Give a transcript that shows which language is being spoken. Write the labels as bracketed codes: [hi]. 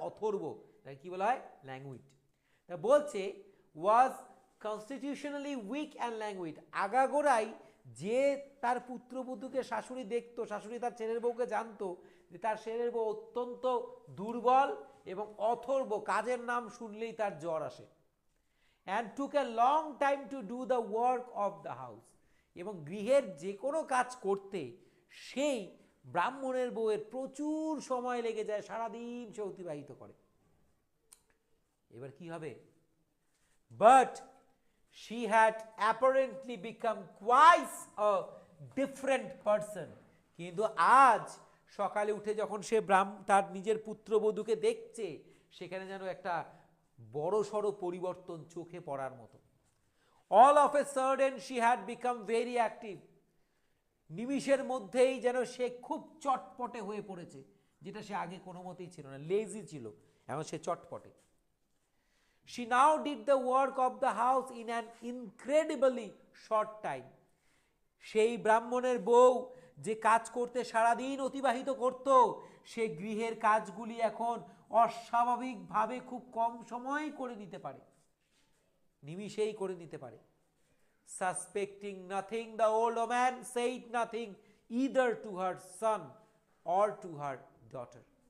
[bn] অথর্ব, তাই কি বলা হয়? ল্যাঙ্গুইড। তা বলছে [en] was constitutionally weak and languid, [bn] আগাগোড়াই যে তার পুত্রবধূকে শাশুড়ি দেখতো, শাশুড়ি তার ছেলের বউকে জানতো যে তার ছেলের বউ অত্যন্ত দুর্বল এবং অথর্ব, কাজের নাম শুনলেই তার জ্বর আসে। [en] and took a long time to do the work of the house, [bn] এবং গৃহের যে কোনো কাজ করতে সেই ব্রাহ্মণের বউয়ের প্রচুর সময় লেগে যায়, সারাদিন সে অতিবাহিত করে। এবার কি হবে? [en] But she had apparently become quite a different person. [bn] কিন্তু আজ সকালে উঠে যখন সে তার নিজের পুত্রবধূকে দেখছে, সেখানে যেন একটা বড় সড়ো পরিবর্তন চোখে পড়ার মতো। [en] All of a sudden she had become very active. [bn] নিমিষের মধ্যেই যেন সে খুব চটপটে হয়ে পড়েছে, যেটা সে আগে কোনো মতেই ছিল না, লেজি ছিল, এখন সে চটপটে। [en] She now did the work of the house in an incredibly short time. [bn] সেই ব্রাহ্মণের বউ যে কাজ করতে সারাদিন অতিবাহিত করত, সে গৃহের কাজগুলি এখন অস্বাভাবিকভাবে খুব কম সময়ে করে নিতে পারে, নিমিষেই করে নিতে পারে। [en] Suspecting nothing, the old woman said nothing either to her son or to her daughter.